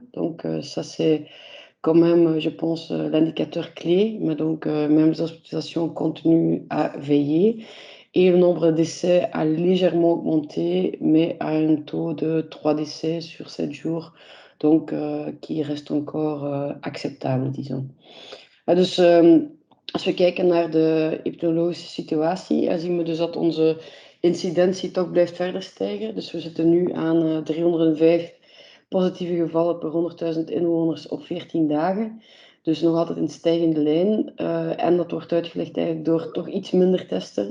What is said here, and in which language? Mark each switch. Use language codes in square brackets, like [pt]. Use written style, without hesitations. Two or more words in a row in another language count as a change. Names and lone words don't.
[fr] Donc ça, c'est quand même, je pense, l'indicateur clé. Mais donc, même les hospitalisations continuent à veiller. Et le nombre de décès a légèrement augmenté, mais à un taux de 3 décès sur 7 jours. Donc, qui rest encore acceptabel, disons. [nl] Dus als we kijken naar de epidemiologische situatie, zien we dus dat onze incidentie toch blijft verder stijgen. Dus we zitten nu aan 305 positieve gevallen per 100.000 inwoners op 14 dagen. Dus nog altijd een stijgende lijn. En dat wordt uitgelegd eigenlijk door toch iets minder testen.